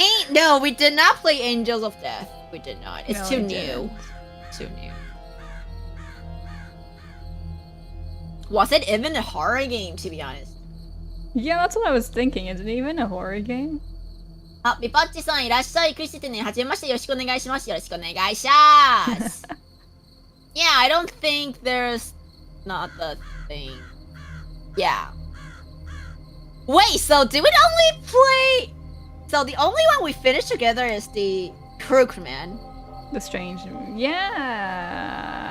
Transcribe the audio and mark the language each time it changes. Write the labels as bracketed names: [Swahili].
[English] No, we did not play Angels of Death. We did not. It's too new. Too new. Was it even a horror game, to be honest? Yeah, that's what I was thinking. Is it even a horror game? [Japanese] あ、ビパッチさんいらっしゃい。クリスティね、はじめまして。よろしくお願いします。よろしくお願いします。 [English] Yeah, I don't think there's not the thing. Yeah. Wait, so did we only play... So the only one we finished together is the Crookman. The Strange... Yeah!